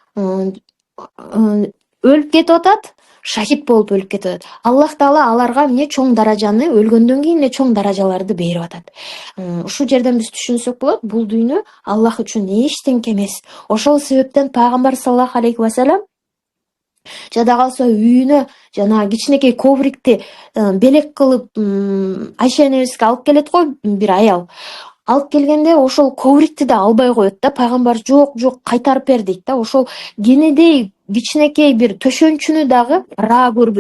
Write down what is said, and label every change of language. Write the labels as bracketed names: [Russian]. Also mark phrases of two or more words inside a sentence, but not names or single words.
[Kyrgyz] Өлүп кетип атат, шахид болуп өлүп кетип атат. Аллах Таала аларга эмне? Чоң даражаны, өлгөндөн кийин эле чоң даражаларды берип атат. Ушул жерден биз түшүнсөк болот, бул дүйнө Аллах үчүн эчтеңке эмес. Ошол себептен пайгамбар [Arabic] صلى الله عليه وسلم [Kyrgyz] Жада калса үйүнө жанагы кичинекей коврикти белек кылып Айша энебизге алып келет го бир аял. Алып келгенде ошол коврикти да албай коет да. Пайгамбар жок, жок, кайтарып бер дейт да. Ошол кенедей кичинекей бир төшөнчүнү дагы ыраа көрбөйт.